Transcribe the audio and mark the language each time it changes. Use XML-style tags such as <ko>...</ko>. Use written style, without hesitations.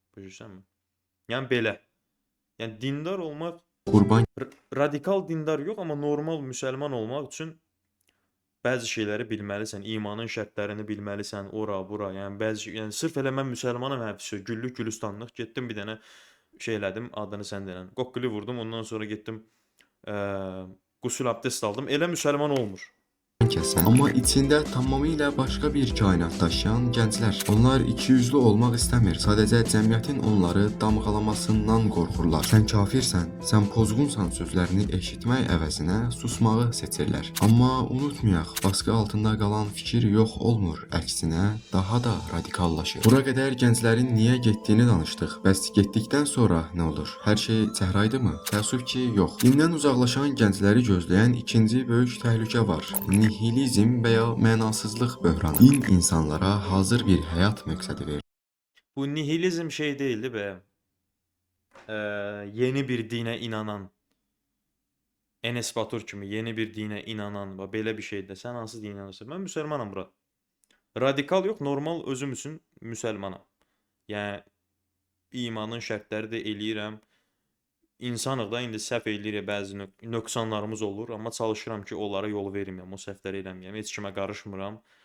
<az>Başa. Yəni belə. Yəni dindar olmaq qurban radikal dindar yox, amma normal müsəlman olmaq üçün bəzi şeyləri bilməlisən, imanın şərtlərini bilməlisən, ora, bura. Yəni sırf elə mən müsəlmanam həbsi, güllük gülistanlıq getdim bir dənə şey elədim, adını sən denən. Qoqquli vurdum, ondan sonra getdim qüsül abdest aldım. Elə müsəlman olmur. kəsən, amma içində tamamilə başqa bir kainat daşıyan gənclər. Onlar ikiyüzlü olmaq istəmir. Sadəcə cəmiyyətin onları damğalamasından qorxurlar. Sən kafirsən, sən pozğunsan sözlərini eşitmək əvəzinə susmağı seçirlər. Amma unutmayaq, baskı altında qalan fikir yox olmur. Əksinə daha da radikallaşır. Bura qədər gənclərin niyə getdiyini danışdıq. Bəs getdikdən sonra nə olur? Hər şey çəhrayıdımı? Təəssüf ki, yox. Dindən uzaqlaşan gəncləri gözləyən ikinci böyük təhlükə var. Nihilizm və ya mənasızlıq böhranı. Din insanlara hazır bir həyat məqsədi verir.</az> <tr>Bu nihilizm şey değildi be.</tr> <az>Yeni bir dine inanan. Enes Batur kimi yeni bir dine inanan. Belə bir şeydə. Sən hansı dinə inanırsan? Mən müsəlmanam bura. Radikal yox, normal özüm üçün müsəlmanam. Yəni imanın şərtləri də eləyirəm. İnsanıq da indi səhv eləyirik, bəzi nöqsanlarımız olur, amma çalışıram ki, onlara yol verməyəm, o səhvləri eləməyəm. Heç kimə qarışmıram.</az>